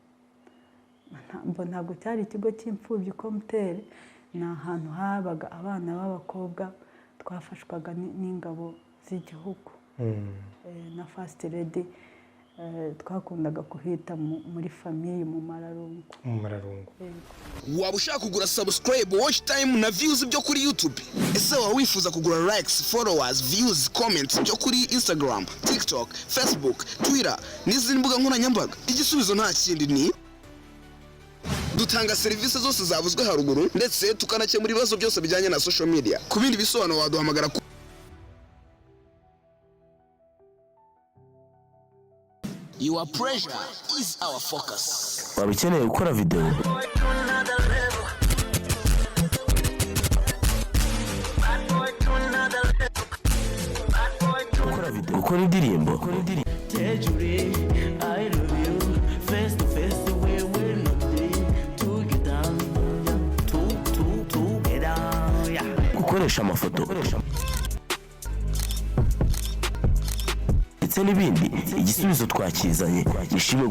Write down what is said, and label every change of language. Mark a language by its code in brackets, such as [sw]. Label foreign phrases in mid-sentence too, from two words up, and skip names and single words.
[rw] ntabwo cyari ikigo cy'imfubyi Komuteri ni ahantu habaga abana b'abakobwa twafashwaga n'ingabo z'igihugu na First Lady twakundaga kuhita muri famiye mu Mararungu waba ushaka kugura [en] subscribe watch time [rw] na views byo kuri YouTube ese waba wifuza kugura [en] likes followers views comments [rw] byo kuri Instagram TikTok Facebook Twitter n'izindi mbuga nkoranyambaga igisubizo nta kindi ni dutanga serivisi zose zavuzwe haruguru ndetse tukanakemura ibibazo byose bijyanye na [en] social media [rw] ku bindi bisobanuro waduhamagara [en] Your pressure is our focus. [rw] Waba ukeneye gukora video gukora indirimbo gukoresha amafoto ndetse n'ibindi igisubizo twakizanye Ishimwe